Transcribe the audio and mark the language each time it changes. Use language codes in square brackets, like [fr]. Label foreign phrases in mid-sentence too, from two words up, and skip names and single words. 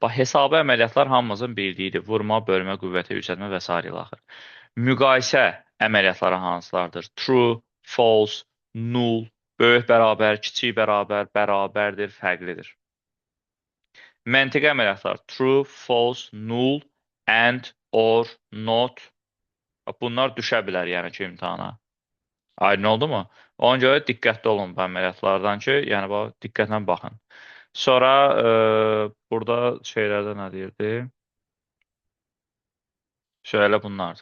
[az] Bax, hesabi əməliyyatlar hamımızın bildiyidir. Vurma, bölmə, qüvvətə yüksəltmə və s. ilə axır. Müqayisə əməliyyatları hansılardır? [en] True, false, null, [az] böyük bərabər, kiçik bərabər, bərabərdir, fərqlidir. Məntiqi əməliyyatlar [en] true, false, null, and, or, not. [az] Bunlar düşə bilər, yəni ki, imtahana. Aydın oldu mu? Ona görə diqqətli olun bu əməliyyatlardan ki, yəni diqqətlə baxın. Sonra burada şeylərdə nə deyirdi? Şöyle bunlardır.